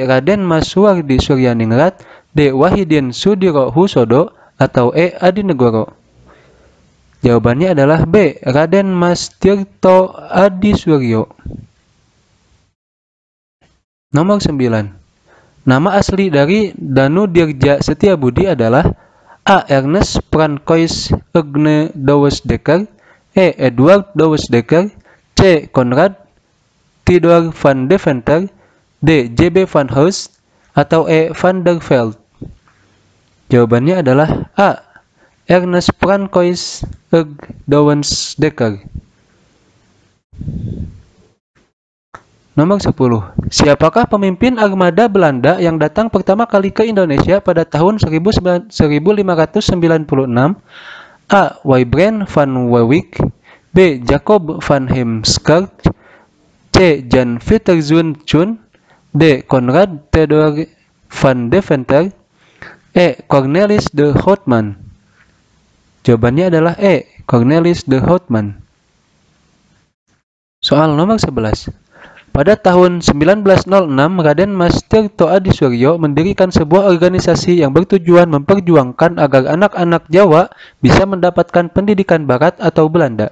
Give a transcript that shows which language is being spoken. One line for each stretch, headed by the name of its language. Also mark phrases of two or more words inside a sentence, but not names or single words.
Indonesian: Raden Mas Suwardi Suryaningrat, D. Wahidin Sudiro Husodo, atau E. Adinegoro. Jawabannya adalah B. Raden Mas Tirto Adi Suryo. Nomor 9. Nama asli dari Danu Dirja Setiabudi adalah A. Ernest Francois Egne Douwes Dekker, E. Edward Douwes Dekker, C. Konrad Theodor van Deventer, D. J.B. van Heust, atau E. van der Veld. Jawabannya adalah A. Ernest Francois Egne Douwes Dekker. Nomor 10. Siapakah pemimpin armada Belanda yang datang pertama kali ke Indonesia pada tahun 1596? A. Wybren van Wewijk, B. Jacob van Heemskerk, C. Jan Pieterszoon, D. Konrad Theodor van Deventer, E. Cornelis de Houtman. Jawabannya adalah E. Cornelis de Houtman. Soal nomor 11. Pada tahun 1906, Raden Mas Tirto Adi Suryo mendirikan sebuah organisasi yang bertujuan memperjuangkan agar anak-anak Jawa bisa mendapatkan pendidikan Barat atau Belanda.